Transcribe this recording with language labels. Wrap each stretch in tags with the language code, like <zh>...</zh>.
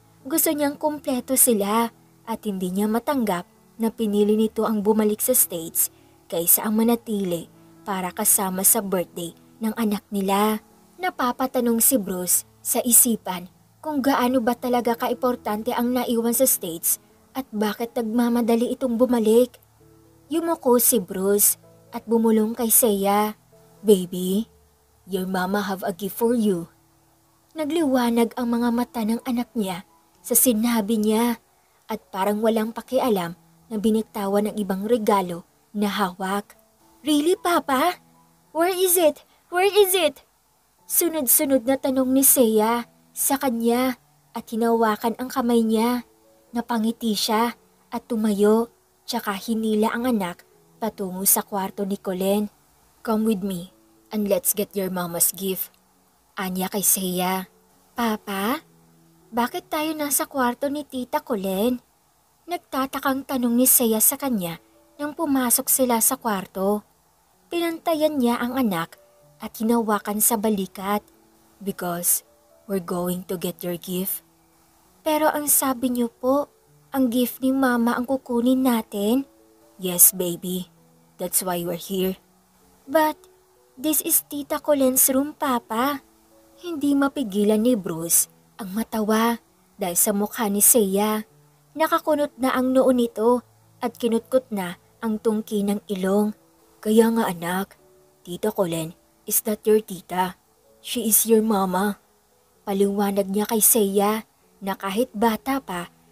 <tl>Gusto niyang kumpleto sila at hindi niya matanggap na pinili nito ang bumalik sa States kaysa ang manatili para kasama sa birthday ng anak nila. Napapatanong si Bruce sa isipan kung gaano ba talaga kaimportante ang naiwan sa States at bakit nagmamadali itong bumalik. Yumuko si Bruce at bumulong kay Seiya.</tl> <en>Baby, your mama have a gift for you.</en> <tl>Nagliwanag ang mga mata ng anak niya sa sinabi niya at parang walang pakialam na biniktawan ng ibang regalo na hawak.</tl> <en>Really, Papa? Where is it?</en> <tl>Where is it? Sunod-sunod na tanong ni Seiya sa kanya at hinawakan ang kamay niya. Napangiti siya at tumayo tsaka hinila ang anak patungo sa kwarto ni Colleen.</tl> <en>Come with me and let's get your mama's gift.</en> <tl>Anya kay Seiya. Papa, bakit tayo nasa kwarto ni Tita Colleen? Nagtatakang tanong ni Seiya sa kanya nang pumasok sila sa kwarto. Pinantayan niya ang anak at hinawakan sa balikat.</tl> <en>Because we're going to get your gift.</en> <tl>Pero ang sabi niyo po, ang gift ni Mama ang kukunin natin?</tl> <en>Yes, baby. That's why we're here. But this is Tita Colleen's room, Papa.</en> <tl>Hindi mapigilan ni Bruce ang matawa dahil sa mukha ni Seiya. Nakakunot na ang noo nito at kinutkot na ang tungki ng ilong. Kaya nga anak, Tita Colleen</tl> <en>is not your</en> <tl>tita.</tl> <en>She is your mama.</en> <tl>Paliwanag niya kay Seiya na kahit bata pa,</tl>